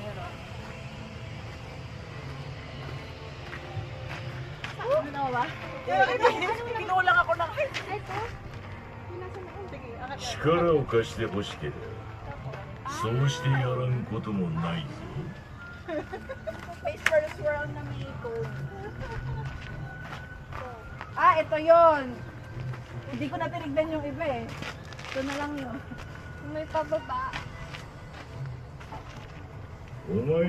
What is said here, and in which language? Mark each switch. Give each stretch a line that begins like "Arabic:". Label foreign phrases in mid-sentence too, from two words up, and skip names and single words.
Filipino: Ano na ba? Kinulang ako ng... Ito? Sige, angat.
Japanese: 力を貸してほしければそうしてやらんこともないぞ
Filipino: May
English: first world
Filipino: na may code. Ah, ito yon. Hindi ko na tinignan yung iba eh. Ito na lang yun. May pababa.
Japanese: お前